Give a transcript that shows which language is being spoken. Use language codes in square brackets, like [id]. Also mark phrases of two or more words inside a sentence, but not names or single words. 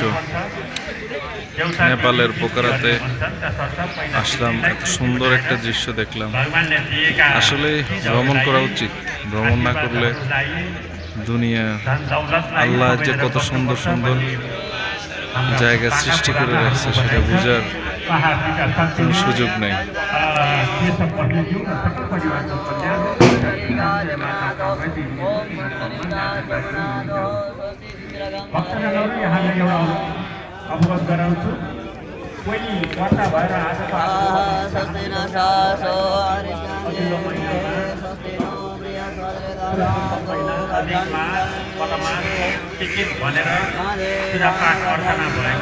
[bn] নেপালের পোখরাতে আসলাম, এত সুন্দর একটা দৃশ্য দেখলাম। আসলে ভ্রমণ করা উচিত, ভ্রমণ না করলে দুনিয়া, আল্লাহ যে কত সুন্দর সুন্দর জায়গা সৃষ্টি করে রাখছে সেটা বোঝার কোনো সুযোগ নেই। [ne] भक्तजनहरू यहाँलाई एउटा अवगत गराउँछु। कोही वर्षा भएर आजको टिकट भनेर पूजापाठ अर्चना भएन।